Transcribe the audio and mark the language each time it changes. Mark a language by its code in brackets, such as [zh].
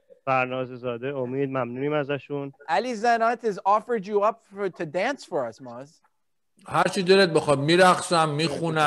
[fa] فرناز زاده امید ممنونیم ازشون. [en] Ali Zanat has offered you up to dance for us, Maz. [fa] هر چی دلت بخواد میرقصم میخونم.